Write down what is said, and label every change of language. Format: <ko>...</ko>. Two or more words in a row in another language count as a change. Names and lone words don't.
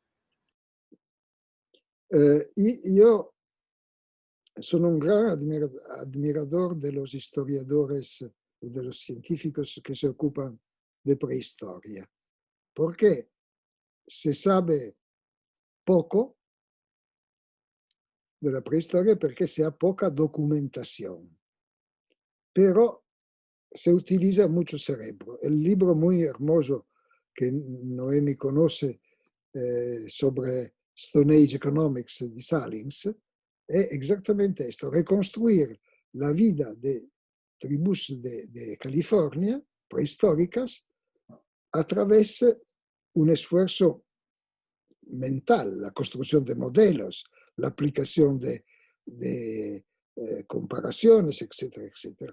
<es>Yo sono un gran admirador de los historiadores, de los científicos que se ocupan de prehistoria, porque se sabe poco de la prehistoria porque se ha poca documentación, pero se utiliza mucho cerebro. El libro muy hermoso que Noemi conoce sobre Stone Age Economics di Salins è exactamente esto, reconstruir la vida de tribus de California prehistóricas a través un esfuerzo mental, la construcción de modelos, la aplicación de comparaciones, etcétera, etcétera.</es>